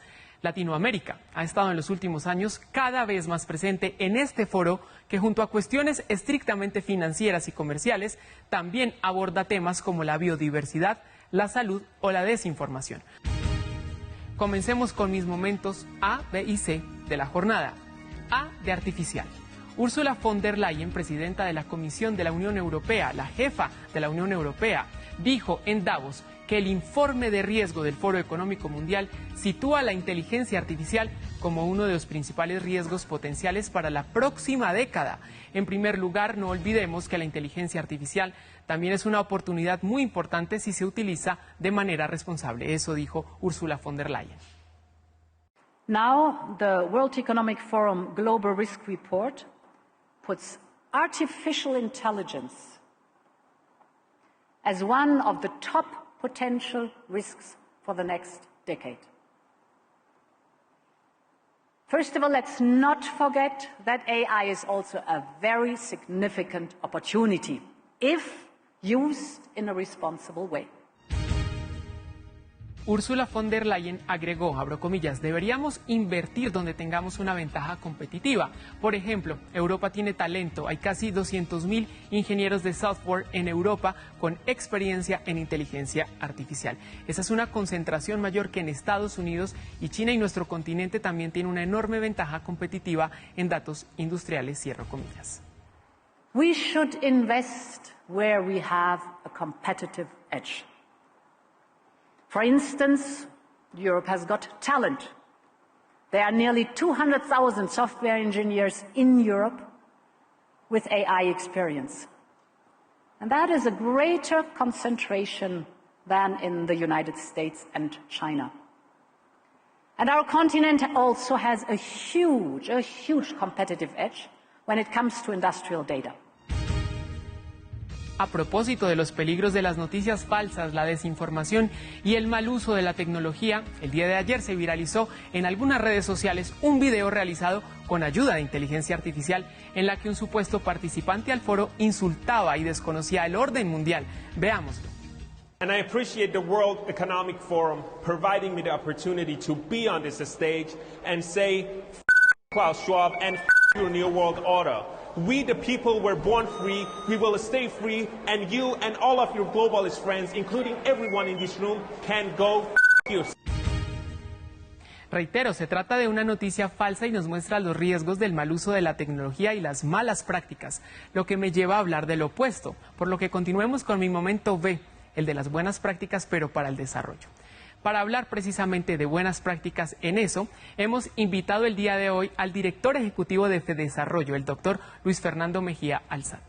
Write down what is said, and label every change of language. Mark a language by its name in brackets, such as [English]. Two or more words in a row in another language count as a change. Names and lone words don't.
[Spanish] Latinoamérica ha estado en los últimos años cada vez más presente en este foro que junto a cuestiones estrictamente financieras y comerciales también aborda temas como la biodiversidad, la salud o la desinformación. Comencemos con mis momentos A, B y C de la jornada. A de artificial. Ursula von der Leyen, presidenta de la Comisión de la Unión Europea, la jefa de la Unión Europea, dijo en Davos que el informe de riesgo del Foro Económico Mundial sitúa la inteligencia artificial como uno de los principales riesgos potenciales para la próxima década. En primer lugar, no olvidemos que la inteligencia artificial también es una oportunidad muy importante si se utiliza de manera responsable. Eso dijo Ursula von der Leyen. [English] Now, the World Economic Forum Global Risk Report puts artificial intelligence as one of the top potential risks for the next decade. First of all, let's not forget that AI is also a very significant opportunity if used in a responsible way. [Spanish] Ursula von der Leyen agregó, abro comillas, deberíamos invertir donde tengamos una ventaja competitiva. Por ejemplo, Europa tiene talento, hay casi 200.000 ingenieros de software en Europa con experiencia en inteligencia artificial. Esa es una concentración mayor que en Estados Unidos y China, y nuestro continente también tiene una enorme ventaja competitiva en datos industriales, cierro comillas. [English] We should invest where we have a competitive edge. For instance, Europe has got talent. There are nearly 200,000 software engineers in Europe with AI experience. And that is a greater concentration than in the United States and China. And our continent also has a huge competitive edge when it comes to industrial data. [Spanish] A propósito de los peligros de las noticias falsas, la desinformación y el mal uso de la tecnología, el día de ayer se viralizó en algunas redes sociales un video realizado con ayuda de inteligencia artificial en la que un supuesto participante al foro insultaba y desconocía el orden mundial. Veámoslo. [English] And I appreciate the World Economic Forum providing me the opportunity to be on this stage and say, F Klaus Schwab and F your New World Order. We, the people, were born free, we will stay free, and you and all of your globalist friends, including everyone in this room, can go F you. [Spanish] Reitero, se trata de una noticia falsa y nos muestra los riesgos del mal uso de la tecnología y las malas prácticas, lo que me lleva a hablar del opuesto, por lo que continuemos con mi momento B, el de las buenas prácticas pero para el desarrollo. Para hablar precisamente de buenas prácticas en eso, hemos invitado el día de hoy al director ejecutivo de FEDesarrollo, el doctor Luis Fernando Mejía Alzate.